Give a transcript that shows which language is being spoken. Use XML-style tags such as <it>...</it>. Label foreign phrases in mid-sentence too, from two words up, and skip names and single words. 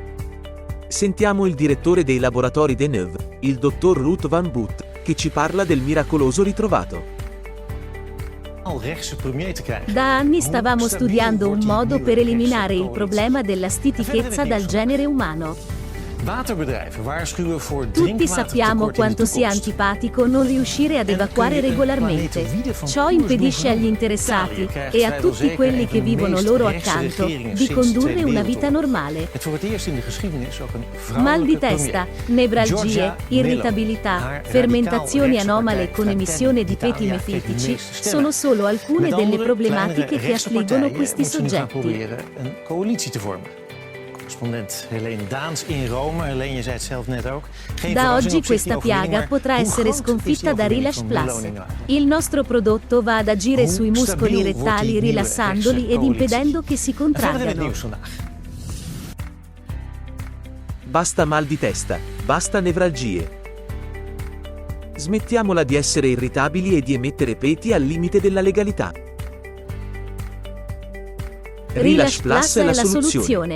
<it>Sentiamo il direttore dei laboratori Deneuve, il dottor Ruud van Boot, che ci parla del miracoloso ritrovato. Da anni stavamo studiando un modo per eliminare il problema della stitichezza dal genere umano.</it> <nl>Waterbedrijven waarschuwen voor</nl> <it>Tutti sappiamo quanto sia antipatico non riuscire ad evacuare regolarmente. Ciò impedisce agli interessati e a tutti quelli che vivono loro accanto di condurre una vita normale. Mal di testa, nevralgie, irritabilità, fermentazioni anomale con emissione di petime fetici sono solo alcune delle problematiche che affliggono questi soggetti.</it> <nl>Een coalitie te vormen. Correspondent Helene Daans in Rome. Helene, je zei het zelf net ook. Geen</nl> <it>Da</it> <nl>verrassing</nl> <it>oggi</it> <nl>op zich, die</nl> <it>questa</it> <nl>overwinning,</nl> <it>piaga</it> <nl>maar</nl> <it>potrà</it> <nl>hoe</nl> <it>essere</it> <nl>groot is</nl> <it>sconfitta</it> <nl>die</nl> <it>da</it> <nl>overwinning</nl> <it>Relash</it> <nl>van</nl> <it>Plus.</it> <nl>Meloni nou?</nl> <it>Il nostro prodotto va ad agire</it> <nl>Hoe</nl> <it>sui muscoli</it> <nl>stabiel wordt die</nl> <it>rettali</it> <nl>nieuwe</nl> <it>rilassandoli</it> <nl>rechtse</nl> <it>ed</it> <nl>coalitie?</nl> <it>impedendo che si</it> <nl>En verder in het</nl> <it>contraggano.</it> <nl>nieuws vandaag.</nl> <it>Basta mal di testa, basta nevralgie. Smettiamola di essere irritabili e di emettere peti al limite della legalità. Relash Plus è la soluzione.</it>